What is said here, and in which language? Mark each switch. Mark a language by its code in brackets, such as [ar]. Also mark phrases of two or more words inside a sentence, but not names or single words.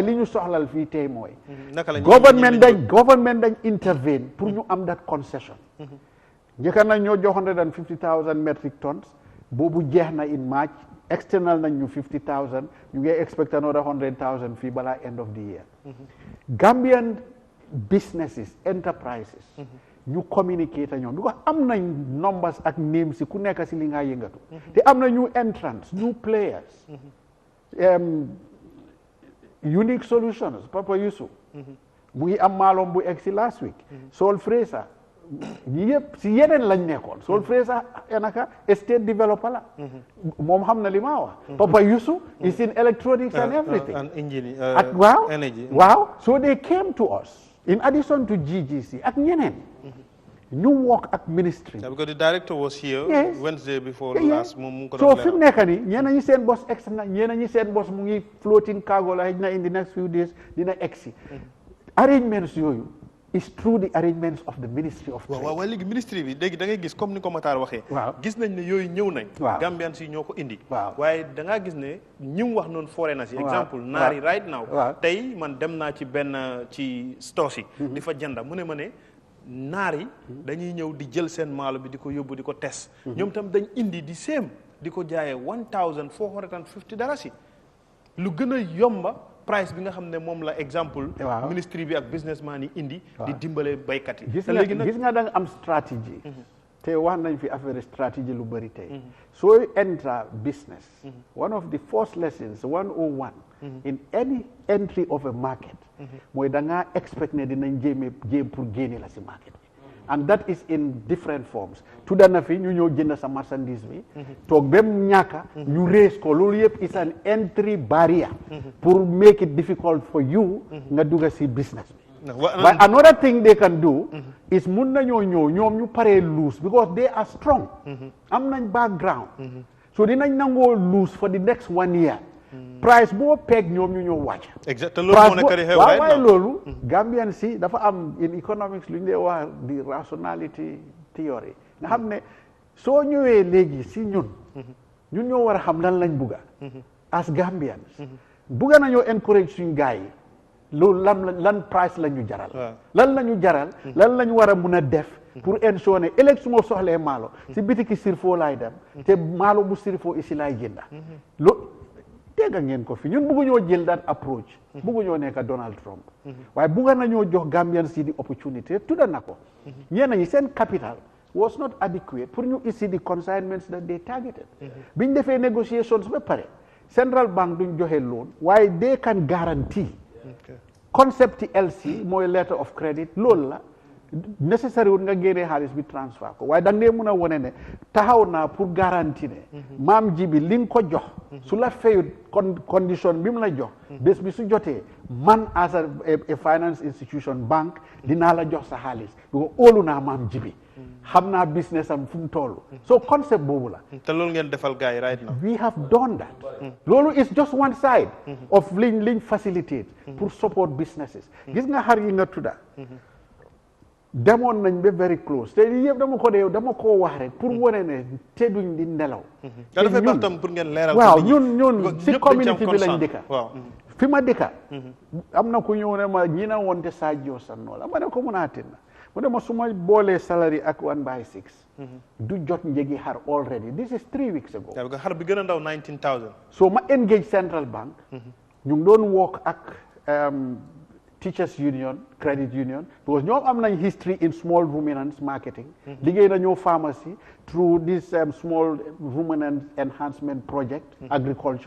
[wo] li ñu soxlal fii tey mooy government dañ intervene pour ñu am [en] that concession [wo] njëkka nañ ñoo jox 150,000 [en] metric tons [wo] boobu jeex na [en] in March [wo] external nañ ñu 50,000 ñu ngi expect [en] another 100,000 [wo] fii balaa [en] end of the year Gambian businesses enterprises [wo] ñu communicate ñoom because am nañ numbers ak names si ku nekk si li nga yëngatu te am na [en] new entrants new players unique solutions [wo] Papa Yusuf mu ngi am maalom bu egg si [en] last week [wo] Sol Fraser ñi yëpp si yeneen lañ nekkoon Sol Fraser naka [en] estate developer [wo] la moom xam na li ma wax Papa Yusuf [en] is in electronics and everything [wo] ak waaw [en] so they came to us in addition to GGC [wo] ak ñeneen ñu work ak ministry [en] because the director was here Wednesday before last [wo] so fi mu nekk ni ñeneen ñi seen boss ex na ñeneen ñi seen boss mu ngi floating cargo la xëy na [en] in the next few days [wo] dina egsi arrangements yooyu [en] is through the arrangements of the Ministry of Trade. [wo] waaw léegi ministry bi léegi da ngay gis comme ni ko Matar waxee gis nañ ne yooyu ñëw nañ Gambian si ñoo ko indi waaye da ngaa gis ne ñi mu wax noonu foreigners yi exemple naar yi [en] right now [wo] tey man dem naa ci benn ci stores yi di fa jënda mu ne ma ne naar yi dañuy ñëw di jël seen maalo bi di ko yóbbu di ko test ñoom tam dañ indi di séem di ko jaayee $1,450 lu gën a yomba price bi nga xam ne moom la exemple ministry bi ak businessman yi indi di dimbale baykat yi gis nga da nga am stratégie te wax nañ fi affaire stratégie lu bëri tey sooy enter business [en] one of the first lessons 101 in any entry of a [wo] market mooy da ngaa expect ne dinañ jéem pour génne la si market bi [en] and that is in different forms [wo] tudda na fi ñu ñëw jënd sa marchandise bi toog ba mu ñàkka ñu raise ko loolu yëpp [en] is an entry barrier pour make it difficult for you [wo] nga dugga si business bi [en] but another thing they can do is [wo] mun nañoo ñëw ñoom ñu paree loose [en] because they are strong [wo] am nañ background so dinañ nangoo loose [en] for the next 1 year [wo] price boo peeg ñoom ñu ñëw wàcc [fr] exactement [wo] loolu moo nekk di xew waaye loolu Gambian si dafa am [en] in economics [wo] lu ñu dee wax di [en] rationality theory [wo] nga xam ne soo ñëwee léegi si ñun ñoo war a xam lan lañ bugga [en] as Gambians [wo] bugga nañoo encourage suñ gars yi loolu lan price la ñu jaral lan la ñu jaral lan la ñu war a mun a def pour ensure ne ëllëg su ma soxlee maalo si bitiki sirfoo laay dem te maalo bu sirfoo isi laay jënda dégg ngeen ko fi ñun bëgguñoo jël [en] that approach [wo] bëgguñoo nekk Donald Trump waaye bëgg nañoo jox Gambian si di opportunité tudda na ko ñenn ñi seen [en] capital was not adequate [wo] pour ñu isi [en] the consignments that they targeted [wo] biñ defee negotiations ba pare Central Bank duñ joxe loan waaye [en] they can guarantee concept [wo] LC mooy [en] letter of credit [wo] loolu la necessary wul nga génnee xaalis bi transfer ko waaye da nga dee mën a wone ne taxaw naa pour garantie ne maam ji bi li nga ko jox su la fayut condition bi mu la jox bés bi su jotee man [en] as a finance institution [wo] bank dinaa la jox sa xaalis bi ko óolu naa maam ji bi xam naa business am fu mu toll so concept boobu la te loolu ngeen defal gars yi [en] right now we have done that [wo] loolu [en] is just one side of [wo] liñ facilitate pour [en] support businesses [wo] gis nga xar yi nga tudda demoon nañ ba [en] very close [wo] te lii yëpp dama koo wax rek pour wane ne te duñ di nelaw te dafay baax tam pour ngeen leeral waaw ñun si community bi lañ dëkka waaw fi ma dëkka am na ku ñëw ne ma ñi na wonte Sadio Sanno la ma ne ko mun a atin na mu ne ma su ma boolee salary ak 1/6 du jot njëgi xar [en] already this is 3 weeks ago [wo] xar bi gën a ndaw 19,000 so ma engage Central Bank ñu ngi doon work ak Teachers Union, Credit Union, because ñoom am nañ [en] history in small ruminants marketing. [wo] liggéey nañoo pharmacy [en] through this small ruminant enhancement project, agriculture.